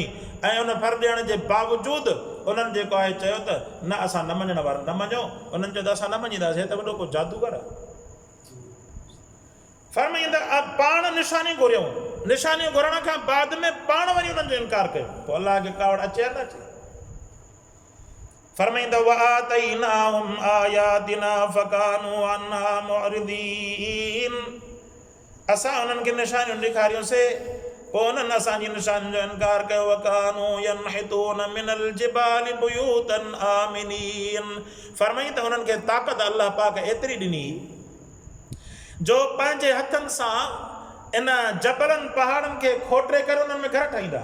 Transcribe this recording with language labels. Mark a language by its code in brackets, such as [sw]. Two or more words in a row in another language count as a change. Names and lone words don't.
[sd] ऐं उन फर ॾियण जे बावजूदि उन्हनि जेको आहे चयो त न असां न मञण वारा न मञो, उन्हनि चयो त असां न मञींदासीं, त वॾो को जादूगर आहे। फरमाईंदा पाण निशानी घुरियऊं, निशानियूं घुरण खां बाद में पाण वरी उन्हनि जो इनकार कयो, पोइ अलाह खे कावड़ अचे या न अचे। फरमाईंदा [ar] وآتيناهم آياتنا فكانوا عنها معرضين, [sd] असां उन्हनि खे निशानियूं ॾेखारियूंसीं, पोइ उन्हनि असांजी निशानियुनि जो इनकार कयो। [ar] وكانوا ينحتون من الجبال بيوتا آمنين, [sd] फरमाईंदा उन्हनि खे ताक़त अल्लाह पाक एतिरी ॾिनी जो पंहिंजे हथनि सां इन जबलनि पहाड़नि खे खोटरे करे उन्हनि में घर ठाहींदा।